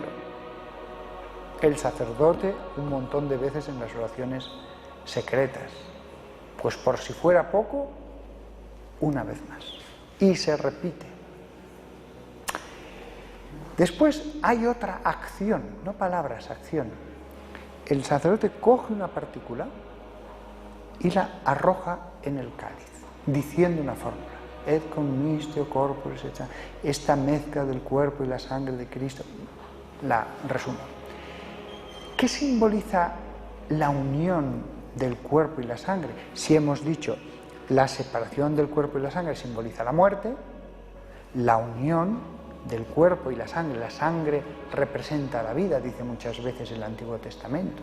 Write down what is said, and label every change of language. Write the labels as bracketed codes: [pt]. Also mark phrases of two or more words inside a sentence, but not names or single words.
[es] El sacerdote un montón de veces en las oraciones secretas, pues por si fuera poco, una vez más, y se repite. Después hay otra acción, no palabras, acción. El sacerdote coge una partícula y la arroja en el cáliz, diciendo una fórmula. [la] Et commistio corporis, [es] esta mezcla del cuerpo y la sangre de Cristo, la resumo. ¿Qué simboliza la unión del cuerpo y la sangre? Si hemos dicho la separación del cuerpo y la sangre simboliza la muerte, la unión del cuerpo y la sangre representa la vida, dice muchas veces el Antiguo Testamento.